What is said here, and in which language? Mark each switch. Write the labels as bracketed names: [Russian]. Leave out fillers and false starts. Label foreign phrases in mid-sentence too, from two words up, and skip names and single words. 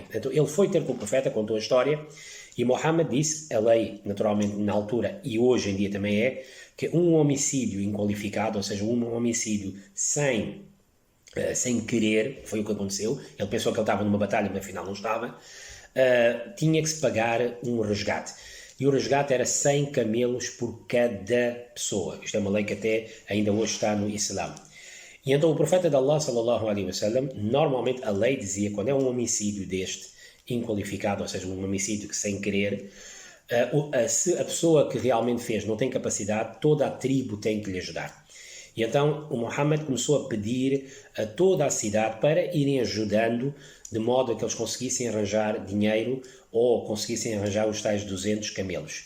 [Portuguese] Então ele foi ter com o profeta, contou a história, e Muhammad disse, a lei naturalmente na altura e hoje em dia também é, que um homicídio inqualificado, ou seja, um homicídio sem querer, foi o que aconteceu, ele pensou que ele estava numa batalha, mas afinal não estava, tinha que se pagar um resgate. E o resgate era 100 camelos por cada pessoa. Isto é uma lei que até ainda hoje está no Islã. E então o profeta de Allah, [Arabic] صلى الله عليه وسلم, [Portuguese] normalmente a lei dizia, quando é um homicídio deste, inqualificado, ou seja, um homicídio que sem querer, se a pessoa que realmente fez não tem capacidade, toda a tribo tem que lhe ajudar. E então o Muhammad começou a pedir a toda a cidade para irem ajudando, de modo a que eles conseguissem arranjar dinheiro ou conseguissem arranjar os tais 200 camelos.